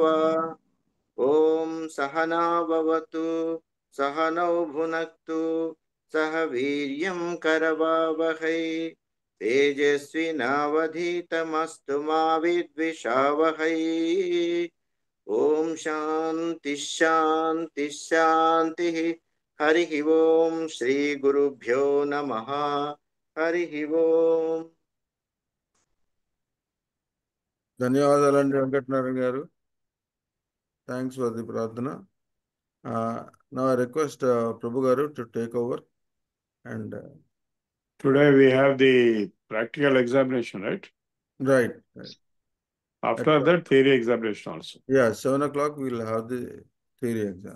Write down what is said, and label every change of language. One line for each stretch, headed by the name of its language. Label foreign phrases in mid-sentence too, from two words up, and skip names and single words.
Sanskrit: ॐ सहना भवतु सहनौ भुनक्तु सह वीर्यं करवावहै तेजस्विनावधीतमस्तु मा विद्विषावहै। ओम शांति शांति शांति। हरि ओम श्री गुरुभ्यो नमः। हरि ओम।
Telugu: ధన్యవాదాలండి వెంకటనారాయణ గారు.
English: Thanks for the ప్రార్థన. Now I request Prabhu Garu to take over and Today we have the practical examination, right? right. After that, theory examination also. Yeah, 7 o'clock we will have the theory exam.